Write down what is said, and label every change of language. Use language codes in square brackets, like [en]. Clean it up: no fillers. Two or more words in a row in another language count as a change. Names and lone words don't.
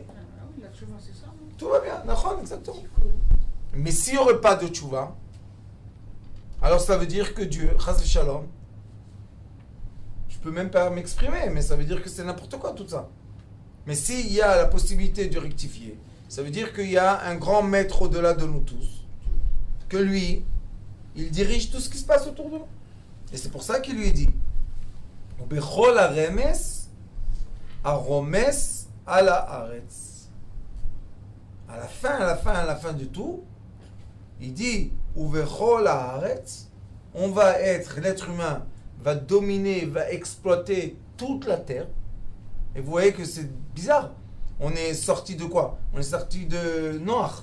[fr] Tout va bien, Nachon, exactement. Mais s'il n'y aurait pas de tchouva, alors ça veut dire que Dieu, [he] חס ושלום, [fr] je peux même pas m'exprimer, mais ça veut dire que c'est n'importe quoi tout ça. Mais s'il y a la possibilité de rectifier, ça veut dire qu'il y a un grand maître au-delà de nous tous, que lui, il dirige tout ce qui se passe autour de nous. Et c'est pour ça qu'il lui dit, [he] בכל הרמש, הרומש על הארץ. [fr] à la fin de tout, il dit [he] ובכל הארץ, [fr] on va être, l'être humain va dominer, va exploiter toute la terre. Et vous voyez que c'est bizarre. On est sorti de quoi? On est sorti de Noach.